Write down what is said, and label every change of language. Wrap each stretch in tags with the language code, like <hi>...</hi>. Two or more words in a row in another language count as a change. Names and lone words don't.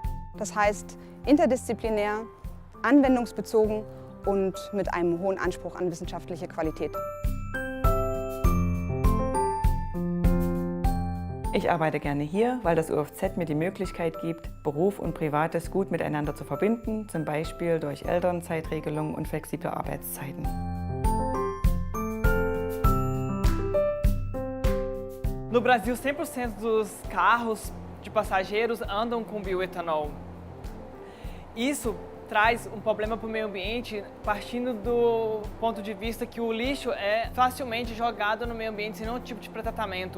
<de>Das heißt interdisziplinär, anwendungsbezogen und mit einem hohen Anspruch an wissenschaftliche Qualität. Ich arbeite gerne hier, weil das UFZ mir die Möglichkeit gibt, Beruf und Privates gut miteinander zu verbinden, zum Beispiel durch Elternzeitregelungen und flexible Arbeitszeiten.</de> <pt>No Brasil, 100% dos carros de passageiros andam com bioetanol. Isso traz problema para o meio ambiente, partindo do ponto de vista que o lixo é facilmente jogado no meio ambiente sem nenhum tipo de tratamento.</pt>